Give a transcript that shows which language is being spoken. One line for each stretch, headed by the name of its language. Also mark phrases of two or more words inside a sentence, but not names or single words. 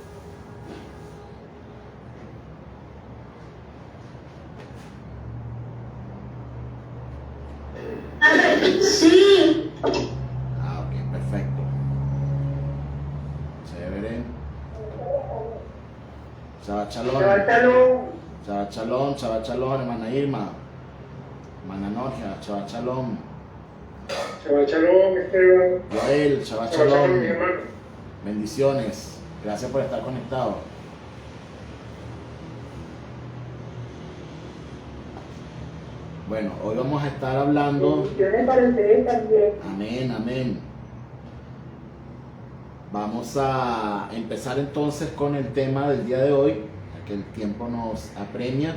Spanish: Sí. Ok, perfecto. Chévere.
Hebrew: שבת שלום. שבת שלום. שבת שלום, שבת שלום,
Spanish: hermana Irma. Hermana Norgia,
Hebrew: שבת שלום. שבת שלום, Esteban. Joel, Shabbat Shabbat Shalom. Shalom,
Spanish: mi hermano. Bendiciones. Gracias por estar conectado. Bueno, hoy vamos a estar hablando. Bendiciones para ustedes también. Amén, amén. Vamos a empezar entonces con el tema del día de hoy, ya que el tiempo nos apremia.